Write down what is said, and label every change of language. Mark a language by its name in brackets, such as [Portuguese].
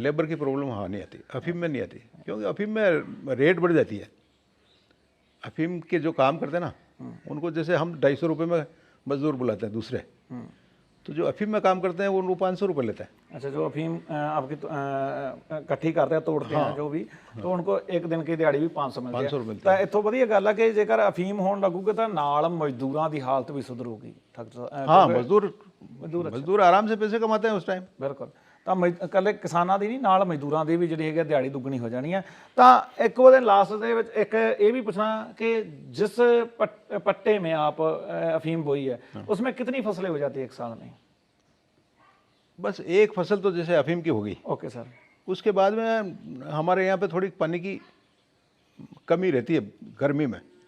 [Hindi] Labour की problem हाँ नहीं आती, अफीम में नहीं आती, क्योंकि अफीम में रेट बढ़ जाती है। अफीम के जो काम करते हैं ना, उनको जैसे हम 250 रुपये में मजदूर बुलाते हैं दूसरे, तो जो अफीम में काम करते हैं वो उनको 500 रुपये लेते हैं। अच्छा, जो अफीम आपकी इकट्ठी करते हैं, तोड़ते हैं जो भी, तो उनको एक दिन की दिहाड़ी भी 500 मिलती है। [Punjabi] 500 ਮਿਲਦੀ ਤਾਂ ਇੱਥੋਂ ਵਧੀਆ ਗੱਲ ਆ ਕਿ ਜੇਕਰ ਅਫੀਮ ਹੋਣ ਲੱਗੂਗਾ ਤਾਂ ਨਾਲ ਮਜ਼ਦੂਰਾਂ ਦੀ ਹਾਲਤ ਵੀ ਸੁਧਰੂਗੀ। [Hindi] हाँ मजदूर आराम से पैसे कमाते हैं उस टाइम। [Punjabi] ਬਿਲਕੁਲ। ਤਾਂ ਇਕੱਲੇ ਕਿਸਾਨਾਂ ਦੀ ਨਹੀਂ, ਨਾਲ ਮਜ਼ਦੂਰਾਂ ਦੀ ਵੀ ਜਿਹੜੀ ਹੈਗੀ ਦਿਹਾੜੀ ਦੁੱਗਣੀ ਹੋ ਜਾਣੀ ਹੈ। ਤਾਂ ਇੱਕ ਉਹਦੇ ਲਾਸਟ ਦੇ ਵਿੱਚ ਇੱਕ ਇਹ ਵੀ ਪੁੱਛਣਾ [Hindi] कि जिस पट्टे में आप अफीम बोई है उसमें कितनी फसलें हो जाती है एक साल में? बस एक फसल तो जैसे अफीम की होगी, ओके सर। उसके बाद में हमारे यहाँ पे थोड़ी पानी की कमी रहती है गर्मी में,